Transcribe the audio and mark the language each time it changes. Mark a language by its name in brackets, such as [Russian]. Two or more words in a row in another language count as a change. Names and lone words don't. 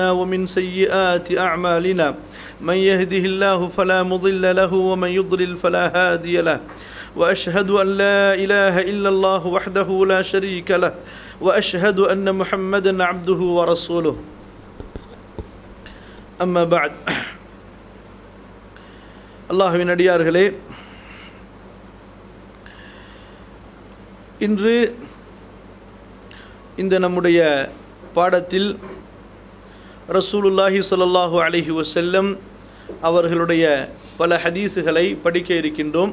[Arabic] ومن سيئات أعمالنا من يهده الله فلا مضل له ومن يضلل فلا هادي له وأشهد أن لا إله إلا الله وحده لا شريك له وأشهد أن محمدا عبده ورسوله أما بعد [Tamil] அல்லாஹ்வின் அடியார்களே, இன்று இந்த நம்முடைய பாடத்தில் [Arabic] رسول الله صلى الله عليه وسلم [Tamil] அவர்களுடைய பல ஹதீஸுகளை படிக்க இருக்கின்றோம்.